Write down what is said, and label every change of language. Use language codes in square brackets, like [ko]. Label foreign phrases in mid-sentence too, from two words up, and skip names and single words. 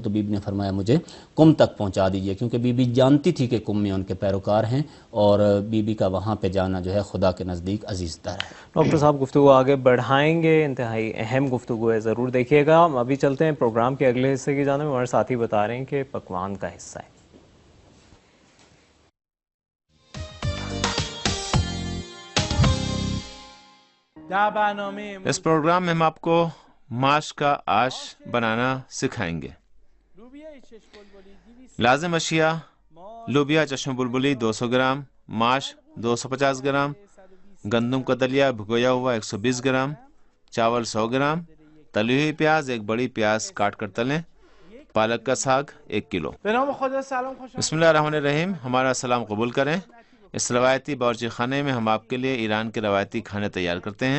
[ur] تو بی بی نے فرمایا مجھے قم تک پہنچا دیجیے، کیونکہ بی بی جانتی تھی کہ قم میں ان کے پیروکار ہیں اور بی بی کا وہاں پہ جانا جو ہے خدا کے نزدیک عزیز تر ہے. ڈاکٹر صاحب گفتگو آگے بڑھائیں گے، انتہائی اہم گفتگو ہے، ضرور دیکھیے گا. ہم ابھی چلتے ہیں پروگرام کے اگلے حصے کی جانب۔ ہمارے ساتھی بتا رہے ہیں کہ پکوان کا حصہ ہے. اس پروگرام میں ہم آپ کو ماش کا آش بنانا سکھائیں گے۔ لازم اشیاء: لوبیا چشم بلبلی 200 گرام، ماش 250 گرام، گندم کا دلیا بھگویا ہوا 120 گرام، چاول 100 گرام، تلی ہوئی پیاز 1 بڑی پیاز کاٹ کر تلیں، پالک کا ساگ 1 کلو۔ [ar] بسم اللہ الرحمن الرحیم۔ [ur] ہمارا سلام قبول کریں۔ اس روایتی باورچی خانے میں ہم آپ کے لیے ایران کے روایتی کھانے تیار کرتے ہیں۔